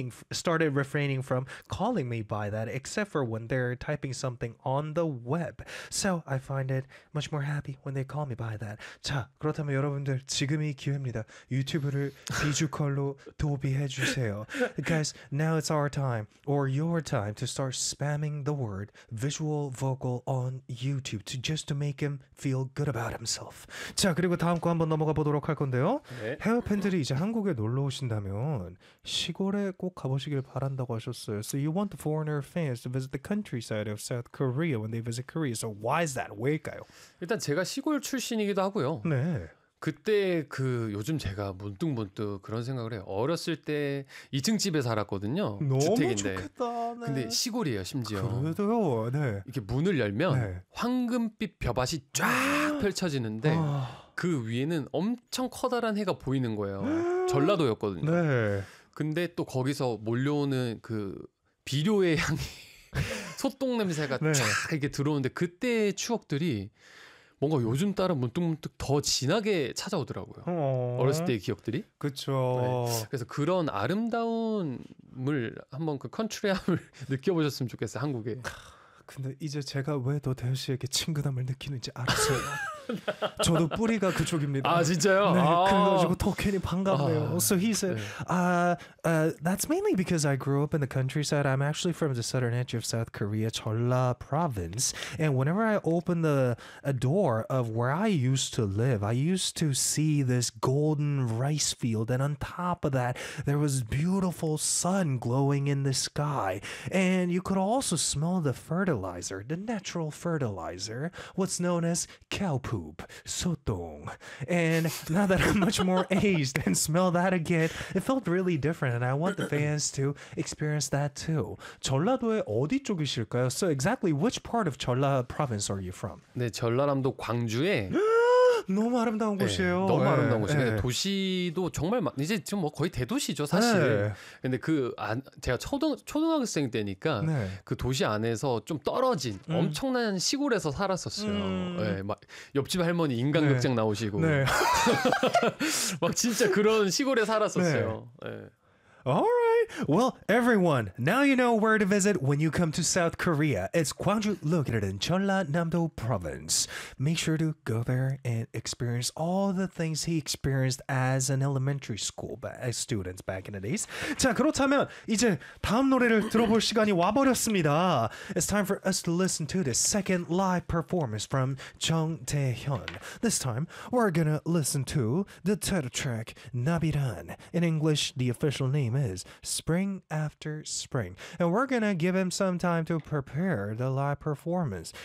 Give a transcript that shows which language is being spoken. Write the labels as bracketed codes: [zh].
[en] Started refraining from calling me by that, except for when they're typing something on the web. So I find it much more happy when they call me by that. [ko] 자, 그렇다면 여러분들 지금이 기회입니다. 유튜브를 비주컬로 도비해 주세요. [en] Guys, now it's our time or your time to start spamming the word visual vocal on YouTube to just to make him feel good about himself. [ko] 자, 그리고 다음 거 한번 넘어가 보도록 할 건데요. 네. 해외 팬들이 이제 한국에 놀러 오신다면 시골에 꼭 가보시길 바란다고 하셨어요. [en] So you want foreigner fans to visit the countryside of South Korea when they visit Korea. So why is that? [ko] 왜일까요? 일단 제가 시골 출신이기도 하고요. 네. 그때 그 요즘 제가 문득 그런 생각을 해요. 어렸을 때 2층 집에 살았거든요. 너무 주택인데. 좋겠다. 네. 근데 시골이에요, 심지어. 그래도요. 네. 이렇게 문을 열면 네. 황금빛 벼밭이 쫙 펼쳐지는데 그 위에는 엄청 커다란 해가 보이는 거예요. 전라도였거든요. 네. 근데 또 거기서 몰려오는 그 비료의 향이 소똥 냄새가 네. 쫙 이렇게 들어오는데 그때의 추억들이 뭔가 요즘 따라 문득 더 진하게 찾아오더라고요. 어렸을 때의 기억들이. 그렇죠. 네. 그래서 그런 아름다움을 한번 그 컨트리함을 느껴보셨으면 좋겠어요. 한국에. 근데 이제 제가 왜 더 대현 씨에게 친근함을 느끼는지 알았어요. 저도 뿌리가 그쪽입니다. 아 진짜요? 네, 그래가지고 더 괜히 반갑네요. [en] So he said, [ko] 네. [en] That's mainly because I grew up in the countryside. I'm actually from the southern edge of South Korea, Jeolla province. And whenever I open the door of where I used to live, I used to see this golden rice field. And on top of that, there was beautiful sun glowing in the sky. And you could also smell the fertilizer, the natural fertilizer, what's known as cowpoo. Poop, sotong. And now that I'm much more aged and smell that again, it felt really different and I want the fans to experience that too. [ko] 전라도의 어디 쪽이실까요? [en] So exactly which part of Jeolla province are you from? [ko] 네, 전라남도 광주에 너무 아름다운 곳이에요. 네, 너무 아름다운 네, 곳이에요. 네. 도시도 정말 이제 지금 뭐 거의 대도시죠, 사실. 네. 근데 그 제가 초등학생 때니까 네. 그 도시 안에서 좀 떨어진 엄청난 시골에서 살았었어요. 네, 막 옆집 할머니 인간극장 네. 나오시고 네. 막 진짜 그런 시골에 살았었어요. 네. 네. [en] All right. Well, everyone, now you know where to visit when you come to South Korea. It's Gwangju, located in Jeollanam-do Province. Make sure to go there and experience all the things he experienced as an elementary school student back in the days. [ko] 자, 그렇다면 이제 다음 노래를 들어볼 시간이 와버렸습니다. [en] It's time for us to listen to the second live performance from Jung Tae-hyun. This time, we're gonna listen to the title track, Nabiran. In English, the official name is Spring After Spring. And we're gonna give him some time to prepare the live performance.